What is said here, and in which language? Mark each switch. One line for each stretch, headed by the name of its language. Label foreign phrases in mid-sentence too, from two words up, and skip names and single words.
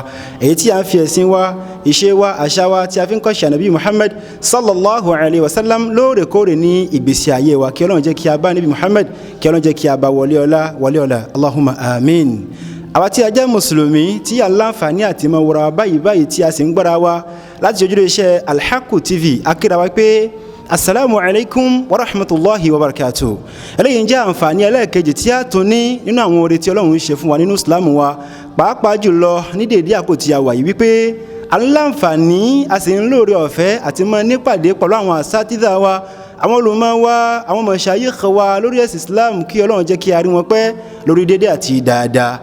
Yoruba: Èyí tí a ń fi ẹ̀sìn wa, ìṣe wa, àṣà wa tí a fi ń kọ́ ṣe Ànábì Muhammad
Arabic: صلى الله عليه وسلم
Yoruba: lóòrèkóòrè ní ìgbésí ayé wa, kí Ọlọ́run jẹ́ kí a bá Ànábì Muhammad, kí Ọlọ́run jẹ́ kí a bá wọlé ọlá
Arabic: اللهم آمين.
Yoruba: Àwa tí a jẹ́ mùsùlùmí tí a láǹfààní àti máa wòra báyìí tí a sì ń gbọ́ra wa láti ojúlé iṣẹ́ Al-Haqq TV, a kíra wa pé
Arabic: السلام عليكم ورحمة الله وبركاته.
Yoruba: Eléyìí jẹ́ àǹfààní ẹlẹ́ẹ̀kejì tí a tún ní nínú àwọn oore tí Ọlọ́run ṣe fún wa nínú Islam wa, pàápàá jùlọ ní dédé àpò tí a wà yìí, wípé aláǹfààní a sì ń lóore ọ̀fẹ́ àti máa nípàdé pẹ̀lú àwọn asátidà wa, àwọn olùmọ̀ wa, àwọn mashayikh wa lórí ẹ̀sìn Islam, kí Ọlọ́run jẹ́ kí a rí wọn pẹ́ lórí dédé àti dáadáa.